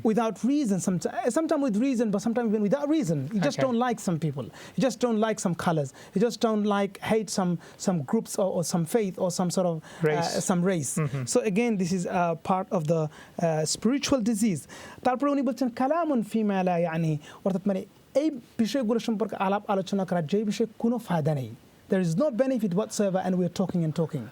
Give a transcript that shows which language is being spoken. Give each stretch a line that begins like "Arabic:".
English: sometimes with reason, but sometimes even without reason. You just don't like some people, you just don't like some colors, you just don't hate some groups or some faith or some sort of some race. So again, this is part of the spiritual disease.
Bangla: তারপরে উনি বলছেন
Arabic: কালামুন ফিমা লা ইয়ানি,
Bangla: অর্থাৎ মানে এই বিষয়গুলো সম্পর্কে আলোচনা করার যে বিষয়ে কোনো ফায়দা নেই।
English: There is no benefit whatsoever and we are talking and talking.